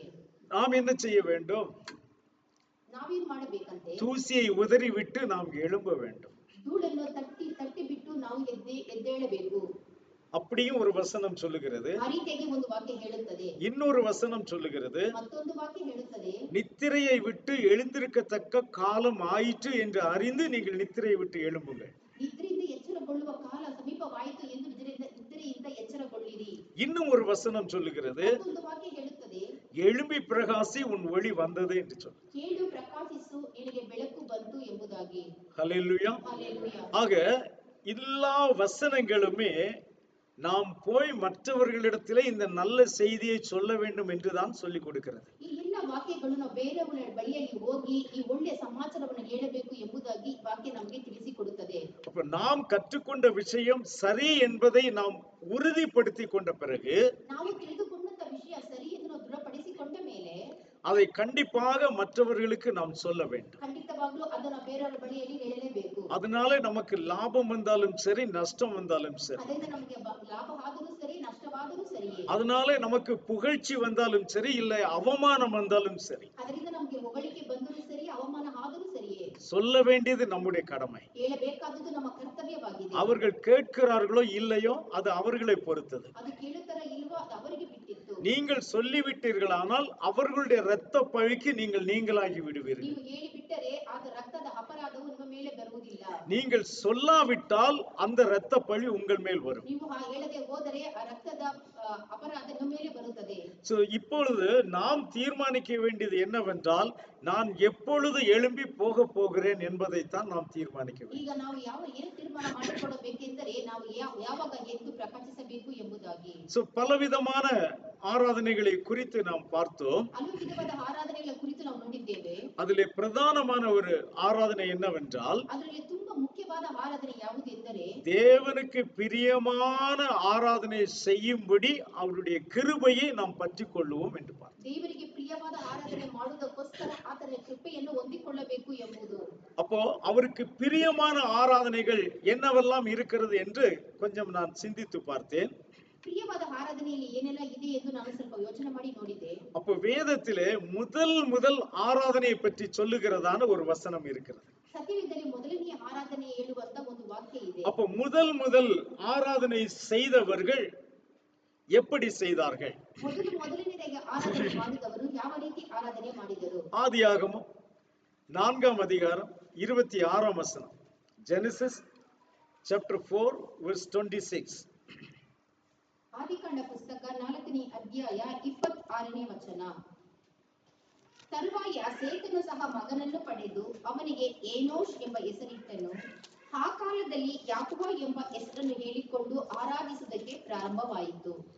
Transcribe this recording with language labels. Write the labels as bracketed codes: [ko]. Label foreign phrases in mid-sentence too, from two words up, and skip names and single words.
[ta] நாம் என்ன செய்ய வேண்டும்? [kn] ನಾವೇನು ಮಾಡಬೇಕಂತೆ? [ta] தூசியை உதறி விட்டு நாம் எழும்ப வேண்டும். [kn] ಧೂಳನ್ನು ತಟ್ಟಿ ಬಿಟ್ಟು ನಾವು ಎದ್ದೇಳಬೇಕು. [ta] அப்படியும் ஒரு வசனம் சொல்லுகிறது. [kn] ಆ ರೀತಿಯಾಗಿ ಒಂದು ವಾಕ್ಯ ಹೇಳುತ್ತದೆ. [ta] இன்னொரு வசனம் சொல்லுகிறது, [kn] ಮತ್ತೊಂದು ವಾಕ್ಯ ಹೇಳುತ್ತದೆ, [ta] நித்திரையை விட்டு எழுந்திருக்கத்தக்க காலம் ஆயிற்று என்று அறிந்து நீங்கள் நித்திரையை விட்டு எழும்புங்கள். [kn] ನಿದ್ರೆಯಿಂದ ಎಚ್ಚರಗೊಳ್ಳುವ ಕಾಲ ಸಮೀಪವಾಯಿತು ಎಂದು ನಿದ್ರೆಯಿಂದ ಎಚ್ಚರಗೊಳ್ಳಿರಿ. [ta] இன்னும் ஒரு வசனம் சொல்லுகிறது, [kn] ಮತ್ತೊಂದು ವಾಕ್ಯ ಹೇಳುತ್ತದೆ, [ta] எழும்பி பிரகாசி உன் ஒளி வந்தது என்று சொல்லு. [kn] ಕೇಳು ಪ್ರಕಾಶಿಸು ನಿನಗೆ ಬೆಳಕು ಬಂತು ಎಂಬುದಾಗಿ. [ta] ஹல்லேலூயா. [kn] ಹಲ್ಲೆಲೂಯಾ. [ta] ஆக எல்லா வசனங்களுமே நாம் போய் மற்றவர்களிடத்திலே இந்த நல்ல செய்தியை சொல்ல வேண்டும் என்றுதான் சொல்லிக் கொடுக்கிறது. [kn] ಈ ಎಲ್ಲ ವಾಕ್ಯಗಳು ನಾವು ಬೇರೆಯವರ ಬಳಿಯಲ್ಲಿ ಹೋಗಿ ಈ ಒಳ್ಳೆಯ ಸಮಾಚಾರವನ್ನು ಹೇಳಬೇಕು ಎಂಬುದಾಗಿ ವಾಕ್ಯ ನಮಗೆ ತಿಳಿಸಿಕೊಡುತ್ತದೆ. [ta] அப்ப நாம் கற்றுக்கொண்ட விஷயம் சரி என்பதை நாம் உறுதிப்படுத்தி கொண்ட பிறகு, [kn] ನಾವು ತಿಳಿದುಕೊಂಡಂತ ವಿಷಯ ಸರಿ ಎಂದು ನಾವು ದೃಢಪಡಿಸಿಕೊಂಡ ಮೇಲೆ [ta] அதை கண்டிப்பாக மற்றவர்களுக்கு நாம் சொல்ல வேண்டும். [kn] ಖಂಡಿತವಾಗ್ಲೂ ಅದನ್ನು ಬೇರೆಯವರ ಬಳಿಯಲ್ಲಿ ಹೇಳಲೇಬೇಕು. [ta] அதனால நமக்கு லாபம் வந்தாலும் சரி, நஷ்டம் வந்தாலும் சரி, [kn] ಅದರಿಂದ ನಮಗೆ ಲಾಭ ಆದರೂ ಸರಿ ನಷ್ಟವಾದರೂ ಸರಿಯೇ, [ta] அதனால நமக்கு புகழ்ச்சி வந்தாலும் சரி, இல்லை அவமானம் வந்தாலும் சரி, [kn] ಅದರಿಂದ ನಮಗೆ ಹೊಗಳಿಕೆ ಬಂದರೂ ಸರಿ ಅವಮಾನ ಆದರೂ ಸರಿಯೇ, [ta] சொல்ல வேண்டியது நம்முடைய கடமை. [kn] ಹೇಳಬೇಕಾದದ್ದು ನಮ್ಮ ಕರ್ತವ್ಯವಾಗಿದೆ. [ta] அவர்கள் கேட்கிறார்களோ இல்லையோ அது அவர்களை பொறுத்தது. [kn] ಅದು ಕೇಳುತ್ತಾರ ಇಲ್ವೋ ಅದು ಅವರಿಗೆ ಬಿಟ್ಟಿತ್ತು. [ta] நீங்கள் சொல்லிவிட்டீர்களானால் அவர்களுடைய இரத்த பழிக்கு நீங்கள் நீங்களாகி விடுவீர்கள். [kn] ನೀವು ಹೇಳಿಬಿಟ್ಟರೆ ಆದ ರಕ್ತದ ಅಪರಾಧವು ನಿಮ್ಮ ಮೇಲೆ ಬರುವುದಿಲ್ಲ. [ta] நீங்கள் சொல்லாவிட்டால் அந்த இரத்த பழி உங்கள் மேல் வரும். [kn] ನೀವು ಹೇಳದೆ ಹೋದರೆ ಆ ರಕ್ತದ ಅಪರಾಧ ನಿಮ್ಮ ಮೇಲೆ ಬರುತ್ತದೆ. [ta] சோ இப்பொழுது நாம் தீர்மானிக்க வேண்டியது என்னவென்றால், நான் எப்பொழுது எழும்பி போக போகிறேன் என்பதைத்தான் நாம் தீர்மானிக்க வேண்டும். [kn] ಈಗ ನಾವು ಏನು ತೀರ್ಮಾನ ಮಾಡಿಕೊಳ್ಳಬೇಕೆಂದರೆ ನಾವು ಯಾವಾಗ ಎದ್ದು ಪ್ರಕಾಶಿಸಬೇಕು ಎಂಬುದಾಗಿ. [ta] சோ பலவிதமான ஆராதனைகளை குறித்து நாம் பார்த்தோம். [kn] ಹಲವು ವಿಧವಾದ ಆರಾಧನೆಗಳ ಕುರಿತು ನಾವು ನೋಡಿದ್ದೇವೆ. [ta] அதிலே பிரதானமான ஒரு ஆராதனை என்னவென்றால், [kn] ಅದರಲ್ಲಿ ತುಂಬಾ ಮುಖ್ಯವಾದ ಆರಾಧನೆ ಯಾವುದು ಎಂದರೆ [ta] தேவனுக்கு பிரியமான ஆராதனை செய்யும்படி அவருடைய கிருபையை நாம் பற்றிக் கொள்வோம் என்று பார்த்தோம். [kn] ದೇವರಿಗೆ ಪ್ರಿಯವಾದ ಆರಾಧನೆ ಮಾಡುವುದಕ್ಕೋಸ್ಕರ ಆತನ ಕೃಪೆಯನ್ನು ಹೊಂದಿಕೊಳ್ಳಬೇಕು ಎಂಬುದು. [ta] அப்போ அவருக்கு பிரியமான ஆராதனைகள் என்னவெல்லாம் இருக்கிறது என்று கொஞ்சம் நான் சிந்தித்து பார்த்தேன். [kn] ಪ್ರಿಯವಾದ ಆರಾಧನೆಯಲ್ಲಿ ಏನೆಲ್ಲ ಇದೆ ಎಂದು ನಾನು ಸ್ವಲ್ಪ ಯೋಚನೆ ಮಾಡಿ ನೋಡಿದೆ. [ta] அப்போ வேதத்திலே முதல் ஆராதனையை பற்றி சொல்லுகிறதான ஒரு வசனம் இருக்கிறது. [kn] ಸತ್ಯವೇದದಲ್ಲಿ ಮೊದಲನೆಯ ಆರಾಧನೆ ಹೇಳುವಂತ ಒಂದು ವಾಕ್ಯ ಇದೆ. [ta] அப்போ முதல் ஆராதனை செய்தவர்கள் எப்படி செய்தார்கள்? [kn] ಮೊದಲನೇದಾಗಿ ಆರಾಧನೆ ಮಾಡಿದವರು ಯಾವ ರೀತಿ ಆರಾಧನೆ ಮಾಡಿದರು? [ta] ஆதியாகமம் 4ஆம் அதிகாரம் 26ஆம் வசனம். [en] ஜெனசிஸ் chapter 4 verse 26. [kn] ಆದಿಕಾಂಡ ಪುಸ್ತಕ 4ನೇ ಅಧ್ಯಾಯ 26ನೇ ವಚನ. ತರುವಾಯ ಸೇತನು ಸಹ ಮಗನನ್ನು ಪಡೆದು ಅವನಿಗೆ ಏನೋಷ್ ಎಂಬ ಹೆಸರಿಟ್ಟನು. ಆ ಕಾಲದಲ್ಲಿ ಯಾಕೋಬ ಎಂಬ ಹೆಸರನ್ನು ಹೇಳಿಕೊಂಡು ಆರಾಧಿಸುವುದಕ್ಕೆ ಪ್ರಾರಂಭವಾಯಿತು.